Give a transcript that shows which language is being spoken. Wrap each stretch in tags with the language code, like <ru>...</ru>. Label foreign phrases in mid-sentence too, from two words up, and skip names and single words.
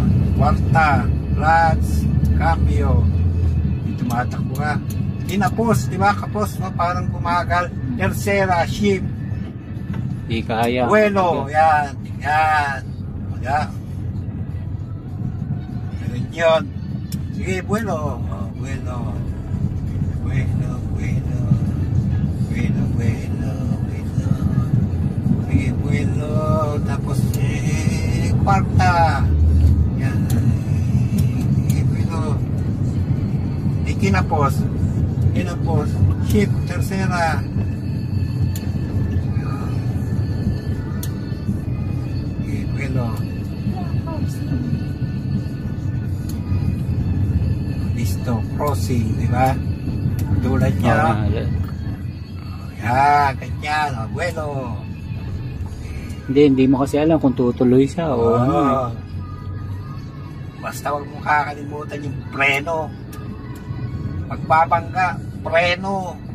<tl>Kwarta, clutch, cambio, tumatakbo ka. Kinapos, di ba? Kapos, no? Parang kumagal. Tercera, ship. Di kaya. Vuelo, yan. Yan. Yan. Ganun yun. Sige, vuelo. Oh, vuelo. Vuelo, vuelo. Vuelo, vuelo, vuelo. Sige, vuelo. Tapos, kwarta. Yan. Sige, vuelo. Kinapos. Kinapos. Ship, tercera. Vuelo. Listo, crossing, di ba? Tulad niya. Yan, ganyan, vuelo. Hindi mo kasi alam kung tutuloy siya o ano. Basta huwag mo kakalimutan yung preno. Pagbabangga, preno.</tl>